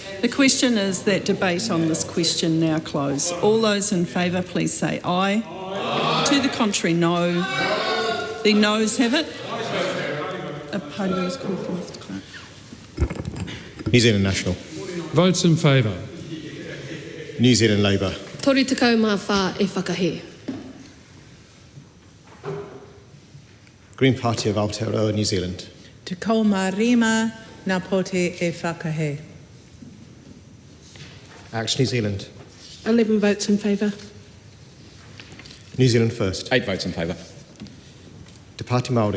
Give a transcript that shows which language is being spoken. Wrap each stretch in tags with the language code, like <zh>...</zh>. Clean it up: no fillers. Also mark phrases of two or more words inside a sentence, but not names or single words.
<en>The question is that debate on this question now close. All those in favour, please say aye. Aye. To the contrary, no. The noes have it. A party is called for Mr. Clark. New Zealand National. Votes in favour. New Zealand Labour.</en> <mi>Tori tekau mā whā e whakahe.</mi> <en>Green Party of Aotearoa, New Zealand.</en> <mi>Te kau mā rima nā pote e whakahe.</mi> <en>Action New Zealand. 11 votes in favour. New Zealand First. 8 votes in favour. Te Pāti Māori.</en>